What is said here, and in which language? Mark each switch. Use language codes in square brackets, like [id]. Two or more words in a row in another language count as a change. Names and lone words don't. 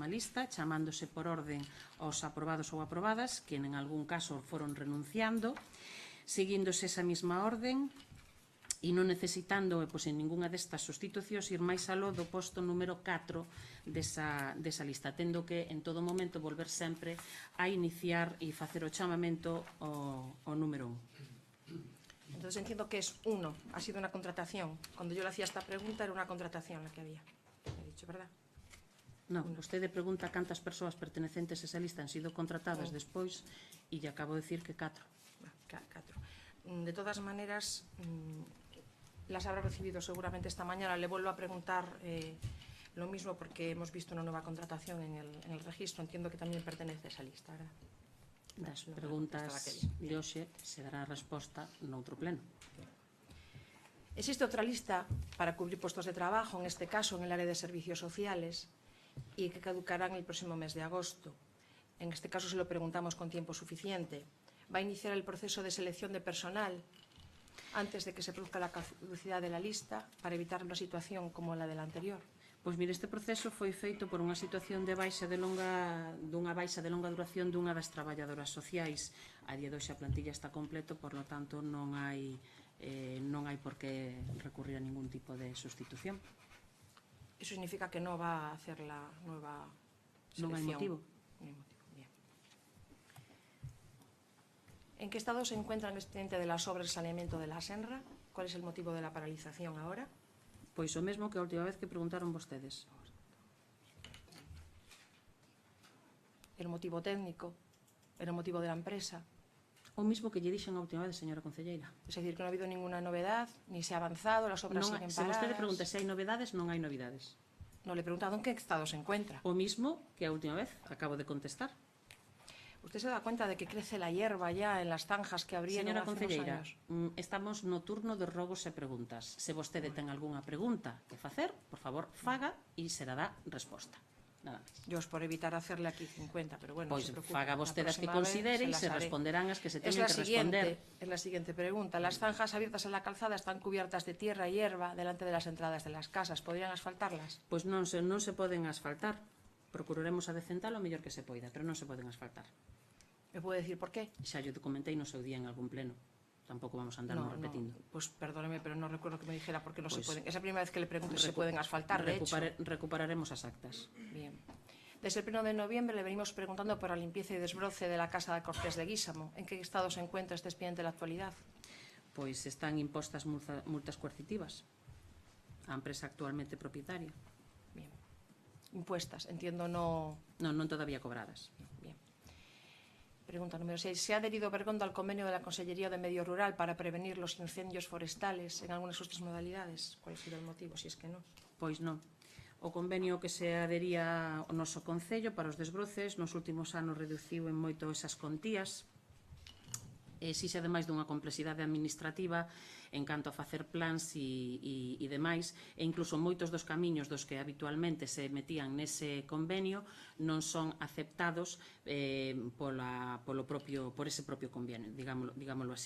[gl] lista, chamándose por orden aos aprobados ou aprobadas, que en algún caso foron renunciando, seguíndose esa mesma orden e non necesitando, en ningunha destas sustitucións, ir máis aló do posto número 4 desa lista, tendo que en todo momento volver sempre a iniciar e facer o chamamento ao número 1. [es] Entonces entiendo que es uno, ha sido una contratación. Cuando yo le hacía esta pregunta era una contratación la que había. He dicho, ¿verdad? [gl] Non, vostede pregunta cantas persoas pertenecentes a esa lista han sido contratadas despois e lle acabo de decir que 4. 4. [es] De todas maneras, las habrá recibido seguramente esta mañana. Le vuelvo a preguntar lo mismo porque hemos visto una nueva contratación en el registro. Entiendo que también pertenece a esa lista, ¿verdad? [gl] Das preguntas de hoxe se dará resposta noutro pleno. [es] Existe otra lista para cubrir puestos de trabajo, en este caso en el área de servicios sociales, y que caducará en el próximo mes de agosto. En este caso se lo preguntamos con tiempo suficiente. ¿Va a iniciar el proceso de selección de personal antes de que se produzca la caducidad de la lista para evitar una situación como la de la anterior? [gl] Pois mire, este proceso foi feito por unha situación de baixa de longa duración dunha das traballadoras sociais. A día de hoxe a plantilla está completo, [es] por lo tanto [gl] non hai por que recurrir a ningún tipo de sustitución. [es] Eso significa que no va a hacer la nueva selección. [gl] Non hai motivo. [es] No hay motivo. Bien. ¿En qué estado se encuentra el expediente de las obras de saneamiento de la Senra? ¿Cuál es el motivo de la paralización ahora? [gl] Pois o mesmo que a última vez que preguntaron vostedes. [es] ¿El motivo técnico? ¿El motivo de la empresa? [gl] O mismo que lle dixen a última vez, señora concelleira. [es] Es decir, que no ha habido ninguna novedad, ni se ha avanzado, las obras siguen [gl] Se [es] paradas. [gl] vostede pregunta se hai novedades, non hai novidades. [es] No le he preguntado en qué estado se encuentra. [gl] O mismo que a última vez acabo de contestar. [es] ¿Usted se da cuenta de que crece la hierba ya en las zanjas que abrieron [gl] Señora [es] hace unos [gl] concelleira, [es] años? [gl] estamos no turno de rogos e preguntas. Se vostede ten algunha pregunta que facer, por favor, faga e se dará resposta. Nada máis. [es] Yo es por evitar hacerle aquí 50, pero bueno, [gl] Pois [es] no se preocupe. [gl] faga [es] La [gl] vostede as que [es] próxima vez [gl] considere e [es] las [gl] se [es] haré. [gl] responderán as que se [es] Es [gl] teñen [es] la [gl] que responder. [es] Es la siguiente pregunta. Las zanjas abiertas en la calzada están cubiertas de tierra y hierba delante de las entradas de las casas. ¿Podrían asfaltarlas? [gl] Pois non se poden asfaltar. Procuraremos adecentalo o mellor que se poida, pero non se poden asfaltar. [es] ¿Me puede decir por qué? [gl] Xa yo te comentei no seu día en algún pleno. Tampouco vamos a andarnos repetindo. [es] Pues perdóneme, pero no recuerdo que me dijera por qué no se Pues pueden. Es la primera vez que le pregunto si se pueden asfaltar, de hecho. [gl] Recuperaremos as actas. [es] Bien. Desde el 1 de noviembre le venimos preguntando por la limpieza y desbroce de la casa de Cortés de Guísamo. ¿En qué estado se encuentra este expediente en la actualidad? [gl] Pois están impostas multas coercitivas á empresa actualmente propietaria. [es] Bien. Impuestas, entiendo, no... [gl] Non todavía cobradas. [es] Bien. Pregunta número 6. ¿Se ha adherido Bergondo al convenio de la Consellería de Medio Rural para prevenir los incendios forestales en algunas de sus modalidades? ¿Cuál ha sido el motivo, si es que no? [gl] Pois non. O convenio que se adhería ao noso Concello para os desbroces nos últimos anos reduciu en moito esas contías. Exixe ademais dunha complexidade administrativa en canto a facer plans e demais, e incluso moitos dos camiños dos que habitualmente se metían nese convenio non son aceptados por ese propio convenio, digámoslo así.